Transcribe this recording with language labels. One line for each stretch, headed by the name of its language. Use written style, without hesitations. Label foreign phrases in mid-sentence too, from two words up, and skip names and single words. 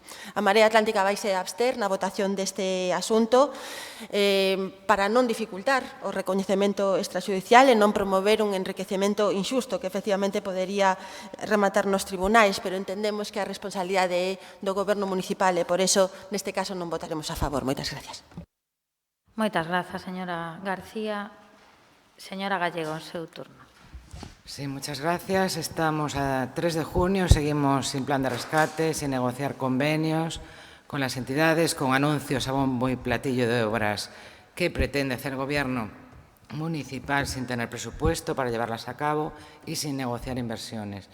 Galician: A Marea Atlántica vaise abster na votación deste asunto para non dificultar o recoñecemento extrajudicial e non promover un enriquecemento injusto que efectivamente podería rematar nos tribunais, pero entendemos que a responsabilidade é do Goberno Municipal e por eso neste caso non votaremos a favor. Moitas gracias. Moitas grazas, señora García. Señora Gallego, en seu turno.
Spanish: Sí, muchas gracias. Estamos a 3 de junio, seguimos sin plan de rescate, sin negociar convenios con las entidades, con anuncios a bombo y platillo de obras que pretende hacer el Gobierno municipal sin tener presupuesto para llevarlas a cabo y sin negociar inversiones.